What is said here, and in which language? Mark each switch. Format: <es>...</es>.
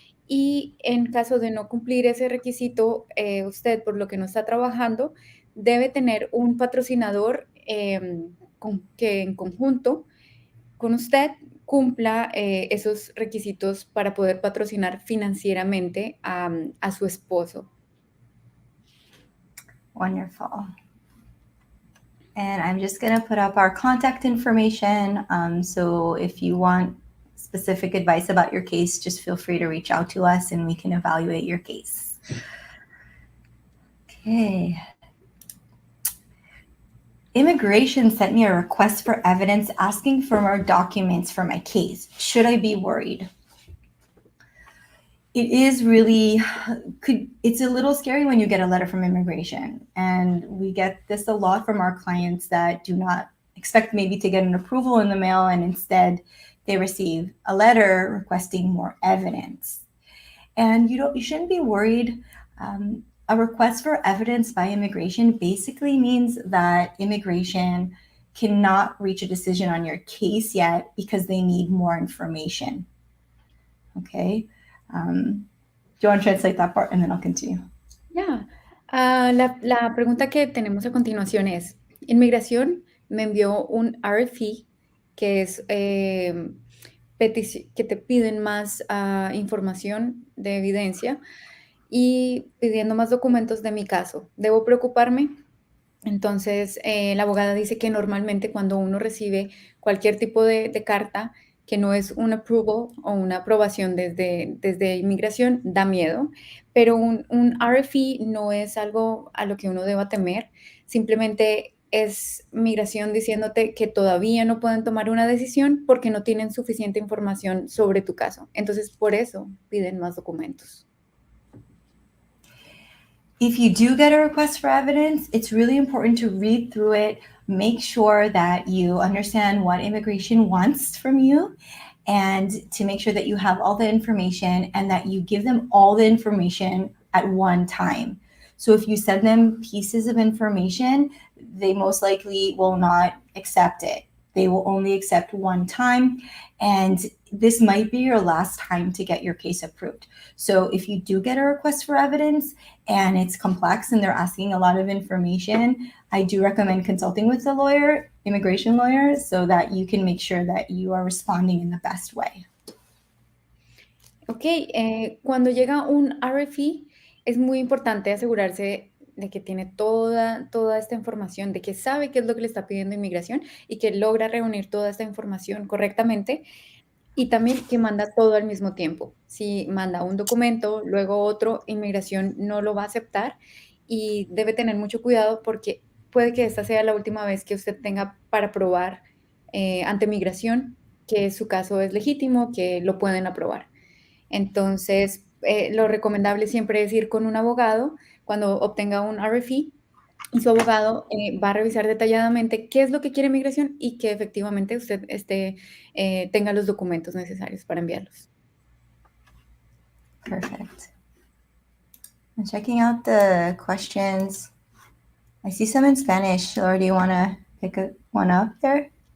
<es>Y en caso de no cumplir ese requisito, usted, por lo que no está trabajando, debe tener un patrocinador que en conjunto con usted cumpla esos requisitos para poder patrocinar financieramente a su esposo.</es> <en>Wonderful. And I'm just going to put up our contact information. So if you want specific advice about your case, just feel free to reach out to us and we can evaluate your case. Okay. Immigration sent me a request for evidence asking for more documents for my case. Should I be worried? It is really, it's a little scary when you get a letter from immigration. And we get this a lot from our clients that do not expect maybe to get an approval in the mail, and instead they receive a letter requesting more evidence. And you shouldn't be worried. A request for evidence by immigration basically means that immigration cannot reach a decision on your case yet because they need more information. Okay. Do you want to translate that part and then I'll continue?</en> <es>Ya. La pregunta que tenemos a continuación es, Inmigración me envió un RFE, que es que te piden más información de evidencia y pidiendo más documentos de mi caso. ¿Debo preocuparme? Entonces, la abogada dice que normalmente cuando uno recibe cualquier tipo de carta que no es un approval o una aprobación desde inmigración, da miedo, pero un RFE no es algo a lo que uno deba temer, simplemente es migración diciéndote que todavía no pueden tomar una decisión porque no tienen suficiente información sobre tu caso. Entonces, por eso piden más documentos.</es> <en>If you do get a request for evidence, it's really important to read through it, make sure that you understand what immigration wants from you, and to make sure that you have all the information and that you give them all the information at one time. So if you send them pieces of information, they most likely will not accept it. They will only accept one time, and this might be your last time to get your case approved. So if you do get a request for evidence and it's complex and they're asking a lot of information, I do recommend consulting with a lawyer, immigration lawyer, so that you can make sure that you are responding in the best way.</en> <es>Ok, cuando llega un RFE, es muy importante asegurarse de que tiene toda esta información, de que sabe qué es lo que le está pidiendo inmigración y que logra reunir toda esta información correctamente y también que manda todo al mismo tiempo. Si manda un documento, luego otro, inmigración no lo va a aceptar y debe tener mucho cuidado porque puede que esta sea la última vez que usted tenga para probar ante migración que su caso es legítimo, que lo pueden aprobar. Entonces, lo recomendable siempre es ir con un abogado cuando obtenga un RFE y su abogado va a revisar detalladamente qué es lo que quiere migración y que efectivamente usted tenga los documentos necesarios para enviarlos.</es> <en>Perfect. I'm checking out the questions. I see some in Spanish. Laura, do you want to pick one up there?</en>